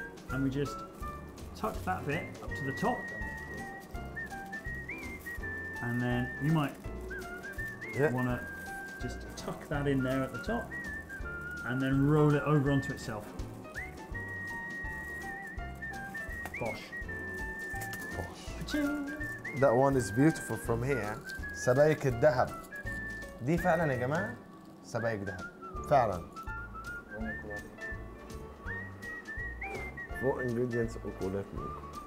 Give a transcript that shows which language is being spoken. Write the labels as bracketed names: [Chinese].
[English] And we just tuck that bit up to the top, and then you might want to just tuck that in there at the top, and then roll it over onto itself. Bosh. That one is beautiful from here. [Arabic] سبايك الذهب. دي فعلا يا جماعة سبايك ذهب. فعلا. Four ingredients أكلات ميكو.